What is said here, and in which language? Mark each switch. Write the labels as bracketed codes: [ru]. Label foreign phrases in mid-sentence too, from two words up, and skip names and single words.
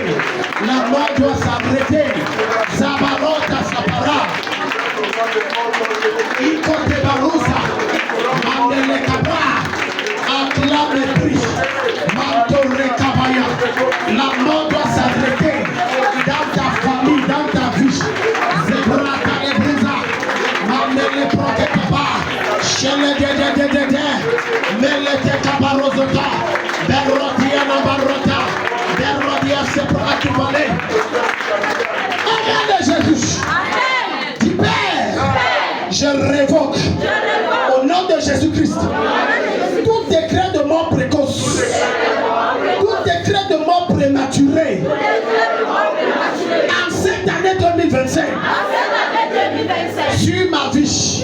[fr] La mort doit s'arrêter. Zabarota Sapara. Ikote Barusa. Mandele Kabra. Acclame et prie. Mantore Kabaya. La mort doit s'arrêter. Dans ta famille, dans ta vie. Zebrata et Brisa. Mandele Prote Papa. Shele de. Melete Kabarozota. Berrotia Nabarota. Berrotia Sepra Akibale. Amen de Jésus. Amen. Dis Père. Je révoque. Au nom de Jésus-Christ. Tout décret de mort précoce. Tout décret de mort prématuré. En cette année 2025. Sur ma vie.